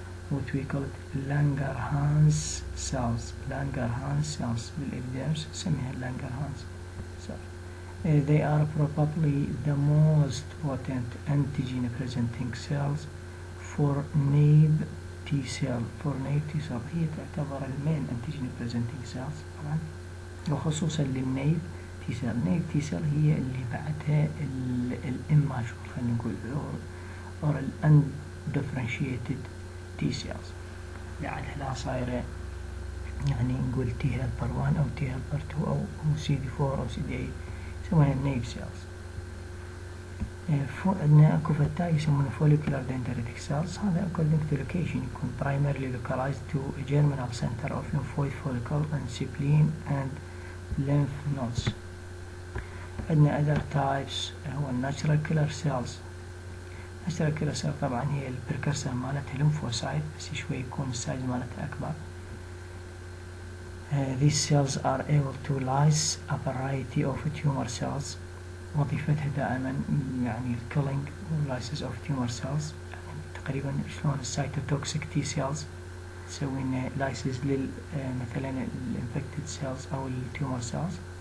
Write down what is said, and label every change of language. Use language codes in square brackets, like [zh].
[en] What we call it Langerhans cells. [ar] بالإبدارس سميها Langerhans cells. [en] They are probably the most potent antigen presenting cells for naive T cell. [ar] هي تعتبر المين antigen presenting cells طبعا، وخصوصا للنيف T cell. نيف T cell هي اللي بعدها الاماجور خلينا نقول [en] or undifferentiated T cells [ar] بعدها لا صايرة يعني نقول T helper 1 أو T helper 2 أو CD4 أو CD8 يسمونها النيف cells. عندنا اكو فتاي يسمونه follicular dendritic cells. [en] هذا according to location يكون primarily localized to a germinal center of lymphoid follicle and spleen and lymph nodes. عندنا other types هو natural killer cells. [ar] natural killer cell طبعا هي البركرسر مالتها lymphocyte بس شوي يكون السايز مالتها أكبر. [en] These cells are able to lyse a variety of tumor cells. [ar] وظيفتها دائما يعني [en] killing lysis of tumor cells، [ar] يعني تقريبا شلون السيتوتوكسيك T cells تسوي لنا lysis مثلا infected cells أو tumor cells.